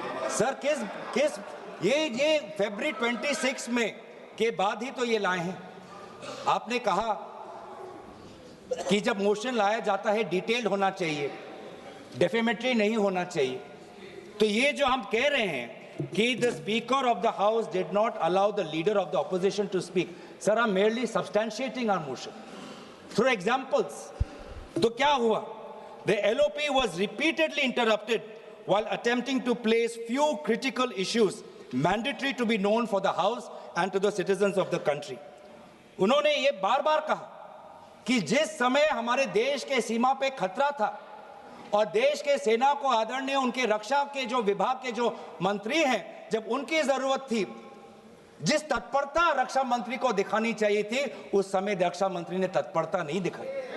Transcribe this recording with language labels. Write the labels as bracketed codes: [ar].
[hi] Sir किस ये फरवरी 26 में के बाद ही तो ये लाए हैं। आपने कहा कि जब मोशन लाया जाता है डिटेल होना चाहिए, डेफेमेटरी नहीं होना चाहिए। तो ये जो हम कह रहे हैं कि [en] the Speaker of the House did not allow the leader of the opposition to speak, sir, I'm merely substantiating our motion through examples. [hi] तो क्या हुआ? [en] The LOP was repeatedly interrupted while attempting to place few critical issues mandatory to be known for the House and to the citizens of the country. [hi] उन्होंने ये बार बार कहा कि जिस समय हमारे देश के सीमा पे खतरा था और देश के सेना को आदरणीय उनके रक्षा के जो विभाग के जो मंत्री हैं, जब उनकी जरूरत थी, जिस तत्परता रक्षा मंत्री को दिखानी चाहिए थी, उस समय रक्षा मंत्री ने तत्परता नहीं दिखाई।